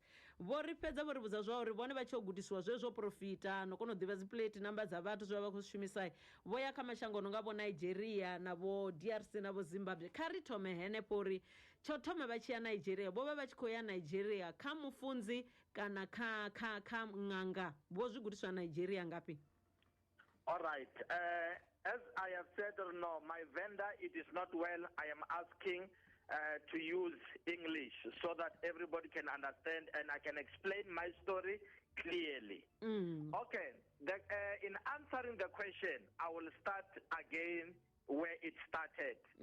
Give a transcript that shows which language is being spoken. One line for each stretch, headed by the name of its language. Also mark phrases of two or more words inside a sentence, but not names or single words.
Venda: Vho ri fhedza vho ri vhudza zwa uri vhone vha tshi gudisiwa zwo profita no kona u ḓivha dzi
English: plate number
Venda: dza vhathu zwa vha khou shumisa vho ya kha mashango no nga vho Nigeria na vho DRC na vho Zimbabwe. Kha ri thome henepo uri tsho thoma vha tshi ya Nigeria vho vha vha tshi khou ya Nigeria kha mufunzi kana kha ṅanga vho zwi gudiswa Nigeria ngafhi?
English: All right. As I have said, no, my vendor, it is not well. I am asking to use English so that everybody can understand and I can explain my story clearly. Okay. In answering the question, I will start again where it started.